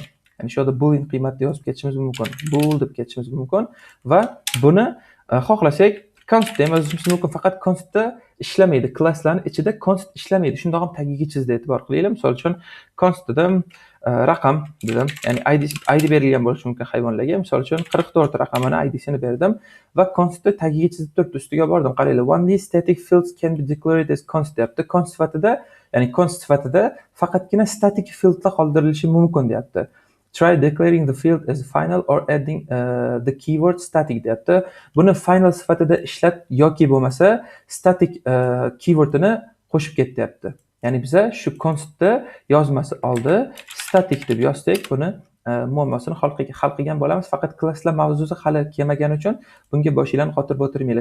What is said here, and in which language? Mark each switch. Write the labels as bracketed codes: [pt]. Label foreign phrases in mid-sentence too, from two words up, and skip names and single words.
[uz] Ya'ni shu yerda boolean qiymatni yozib ketishimiz mumkin. Bool deb ketishimiz mumkin va buni xohlasak const yozishimiz mumkin. Faqat constda ishlamaydi. Klasslarning ichida const ishlamaydi. Shundoq ham tagiga chizdi, e'tibor qilinglar. Misol uchun const dedim, raqam dedim. Ya'ni id berilgan bo'lishi mumkin hayvonlarga. Misol uchun 44 raqamini id'sini berdim va constda tagiga chizib turibdi. Ustiga bordim. Qaranglar. [en] Only static fields can be declared as const deyapti. [uz] Const sifatida faqatgina [en] static fieldlar [uz] qoldirilishi mumkin deyapti. [en] Try declaring the field as final or adding the keyword static deyapti. [uz] Buni final sifatida ishlat yoki bo'lmasa [en] static keywordini [uz] qo'shib ket deyapti. Ya'ni biza shu constda yozmasi oldi static deb yozsak, buni muammosini hal qilgan bo'lamiz. Faqat klasslar mavzusi hali kelmagani uchun bunga boshinglarni qotirib o'tirmanglar.